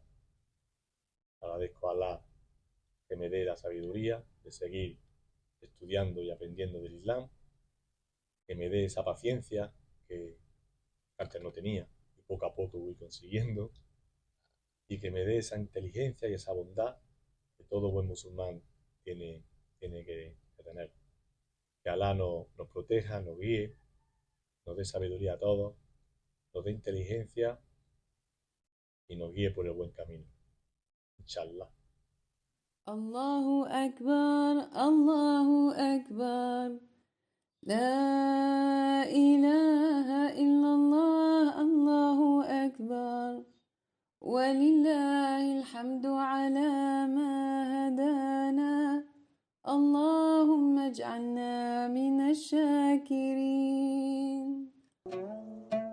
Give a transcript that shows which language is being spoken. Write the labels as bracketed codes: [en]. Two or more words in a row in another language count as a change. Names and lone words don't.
[es] Agradezco a Allah que me dé la sabiduría de seguir estudiando y aprendiendo del Islam, que me dé esa paciencia que antes no tenía y poco a poco voy consiguiendo, y que me dé esa inteligencia y esa bondad que todo buen musulmán tiene que tener. Que Alá nos proteja, nos guíe, nos dé sabiduría a todos, nos dé inteligencia y nos guíe por el buen camino. Inshallah. [ar] الله أكبر، الله أكبر. لا إله إلا الله، الله أكبر. ولله الحمد على ما هدانا اللهم اجعلنا من الشاكرين